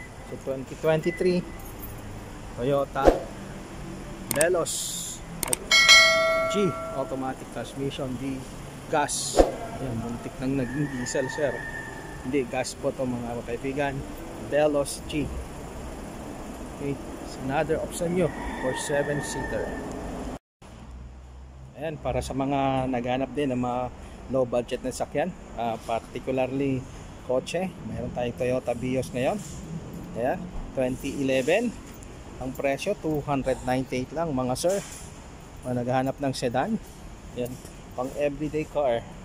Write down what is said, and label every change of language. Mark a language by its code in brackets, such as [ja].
[en] So 2023 Toyota Veloz G automatic transmission, [tl] di gas. Ayan, muntik nang naging diesel, sir. Hindi, gas po to mga kaibigan. Veloz G. [en] Okay, it's another option nyo for 7-seater. [tl] Ayan, para sa mga naghanap din ng mga low budget na sakyan, particularly kotse, mayroon tayong Toyota Vios ngayon. Ayan, 2011. Ang presyo 298 lang mga sir. Naghahanap ng sedan. Ayan, pang everyday car.